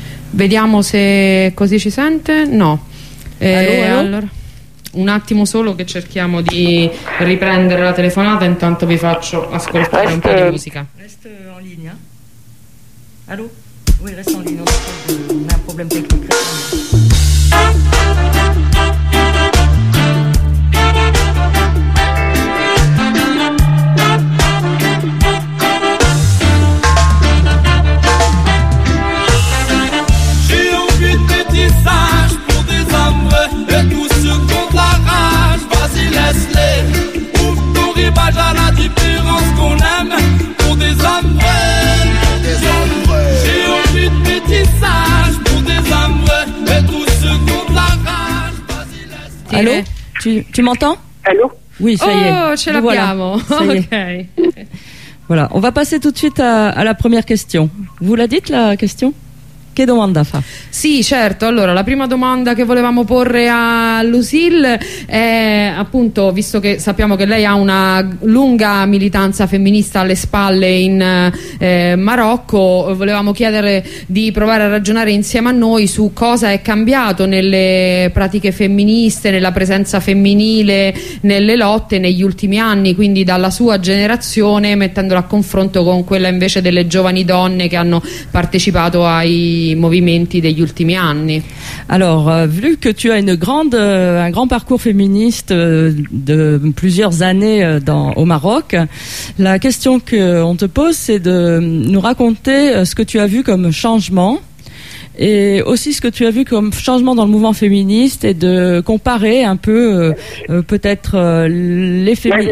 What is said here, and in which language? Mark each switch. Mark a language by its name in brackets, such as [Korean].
[Italian] Vediamo se così ci sente. No. Allora un attimo solo che cerchiamo di riprendere la telefonata, intanto vi faccio ascoltare un po' di musica. [French] Reste en ligne. Allô? Oui, reste en ligne. On a un problème technique. Allô, tu m'entends? Allô? Oui, ça y est. [Italian] Oh, ce l'abbiamo. [French] Voilà. OK. Voilà, on va passer tout de suite à la première question. Vous la dites, la question? [Italian] Che domanda fa? Sì, certo. Allora, la prima domanda che volevamo porre a Lucille è, appunto, visto che sappiamo che lei ha una lunga militanza femminista alle spalle in Marocco, volevamo chiedere di provare a ragionare insieme a noi su cosa è cambiato nelle pratiche femministe, nella presenza femminile, nelle lotte negli ultimi anni, quindi dalla sua generazione, mettendola a confronto con quella invece delle giovani donne che hanno partecipato ai movimenti degli ultimi anni. [French] Alors, vu que tu as un grand parcours féministe de plusieurs années au Maroc, la question qu'on te pose, c'est de nous raconter ce que tu as vu comme changement, et aussi ce que tu as vu comme changement dans le mouvement féministe, et de comparer un peu peut-être les féministes.